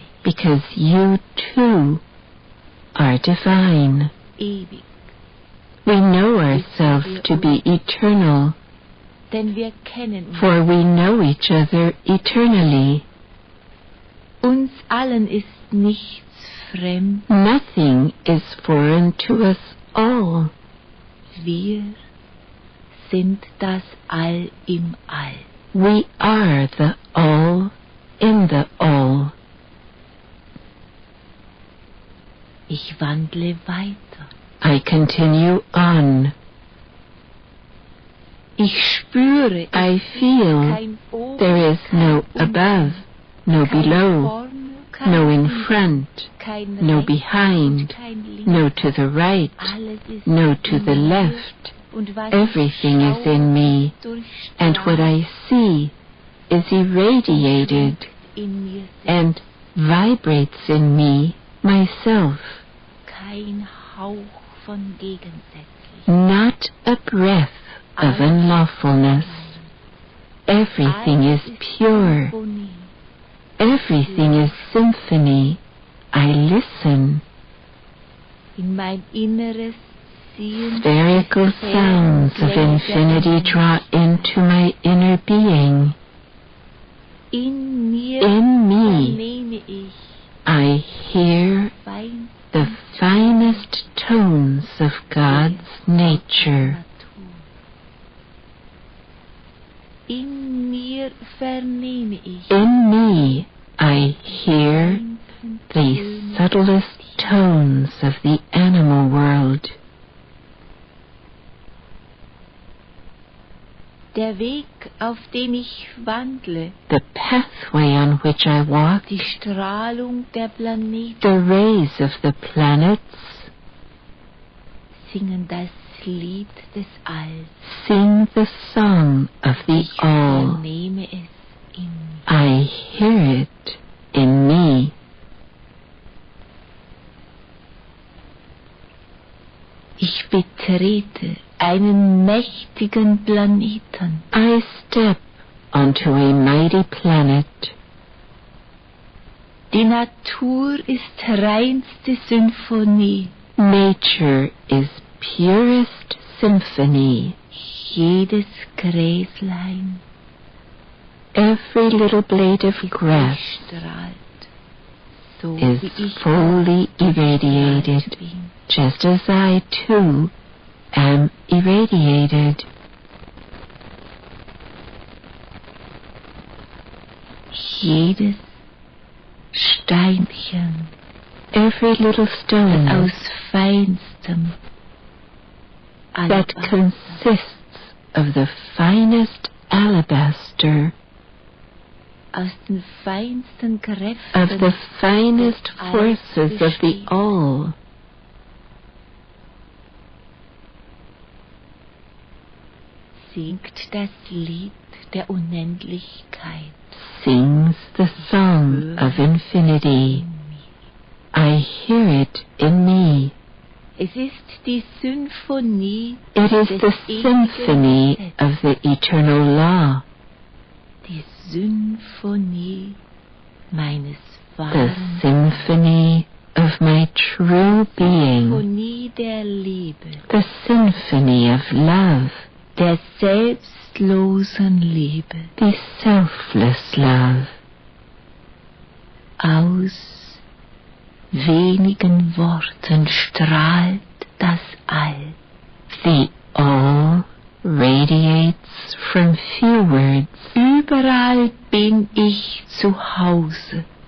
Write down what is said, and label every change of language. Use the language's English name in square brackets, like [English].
[English] because you too are divine. [German] ewig. [English] We know ourselves to be eternal, [German] Denn wir kennen uns. [English] for we know each other eternally. [German] Uns allen ist nichts fremd. [English] Nothing is foreign to us all. [German] Wir sind das All im All. [English] We are the all in the all. [German] Ich wandle weiter. [English] I continue on. [German] Ich spüre, [English] I feel [German] kein oben, [English] there is no [German] kein unten, [English] above, no [German] kein [English] below, [German] vorne, kein [English] no in [German] hinten, [English] front, [German] kein [English] no [German] rechts [English] behind, [German] und kein links. [English] no to the right, [German] Alles ist [English] no to [German] in [English] the [German] mir, [English] left. [German] und was [English] Everything [German] ich [English] is in me, and what I see is irradiated [German] in mir selbst. [English] and vibrates in me, myself. [German] Kein Hauch von gegensätzlich. [English] Not a breath of unlawfulness. Everything is pure. [German] Symphonie. [English] Everything is symphony. I listen. [German] In mein Inneres ziehen [English] Spherical sounds of infinity draw into my inner being. [German] in mir [English] In me, [German] vernehme ich [English] I hear [German] fein [English] the finest tones of God's nature. [German] Natur. In mir vernehme ich [English] In me, I hear [German] feinsten [English] the [German] Töne [English] subtlest tones of the animal world. [German] Der Weg, auf dem ich wandle, [English] The pathway on which I walk, [German] die Strahlung der Planeten [English] the rays of the planets, [German] singen das Lied des Alls. [English] sing the song of the [German] Ich [English] all. [German] vernehme es in mir. [English] I hear it in me. [German] Ich betrete einen mächtigen Planeten. [English] I step onto a mighty planet. [German] Die Natur ist reinste Symphonie. [English] Nature is purest symphony. [German] Jedes Gräslein [English] Every little blade of grass [German] strahlt, so [English] is [German] wie ich [English] fully [German] gestrahlt [English] irradiated, [German] bin. [English] just as I too am irradiated. [German] Jedes Steinchen [English] Every little stone [German] aus feinstem [English] that [German] Alabaster, [English] consists of the finest alabaster, [German] aus den feinsten Kräften [English] of the finest forces of the all, [German] singt das Lied der Unendlichkeit [English] sings the song of infinity. [German] in mir. [English] I hear it in me. [German] Es ist die Symphonie [English] It is [German] des [English] the [German] ewigen [English] symphony [German] Gesetzes, [English] of the eternal law, [German] die Symphonie meines [English] the [German] wahren [English] symphony of my true being, [German] Symphonie der Liebe, [English] the symphony of love, [German] der selbstlosen Liebe. [English] the selfless love. [German] Aus wenigen Worten strahlt das All. [English] The all radiates from few words. [German] Überall bin ich zu Hause,